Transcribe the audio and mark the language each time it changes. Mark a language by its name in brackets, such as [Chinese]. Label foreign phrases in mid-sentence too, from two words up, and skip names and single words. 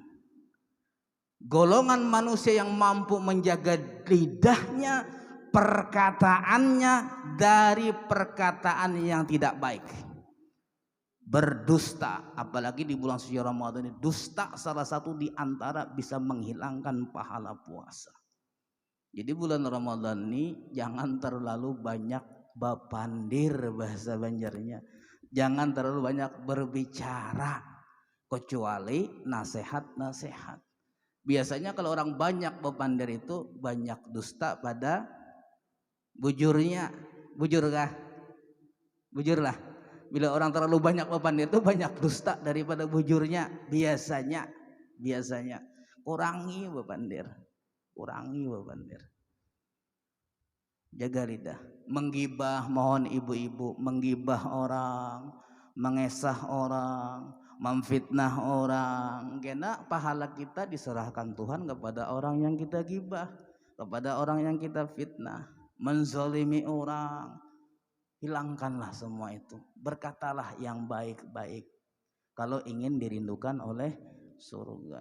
[Indonesian] Golongan manusia yang mampu menjaga lidahnya, perkataannya dari perkataan yang tidak baik. berdusta, apalagi di bulan suci Ramadan ini. Dusta salah satu di antara bisa menghilangkan pahala puasa. Jadi bulan Ramadan ini jangan terlalu banyak bapandir, bahasa Banjarnya. Jangan terlalu banyak berbicara, kecuali nasihat-nasihat. Biasanya kalau orang banyak bapandir itu banyak dusta pada bujurnya. [Banjar] Bujurkah? Bujurlah. [Indonesian] Bila orang terlalu banyak bapandir itu banyak dusta daripada bujurnya. Biasanya kurangi bapandir. Jaga lidah. Menggibah, mohon ibu-ibu, menggibah orang, mengesah orang, memfitnah orang, karena pahala kita diserahkan Tuhan kepada orang yang kita gibah, kepada orang yang kita fitnah, menzalimi orang. Hilangkanlah semua itu, berkatalah yang baik-baik kalau ingin dirindukan oleh surga.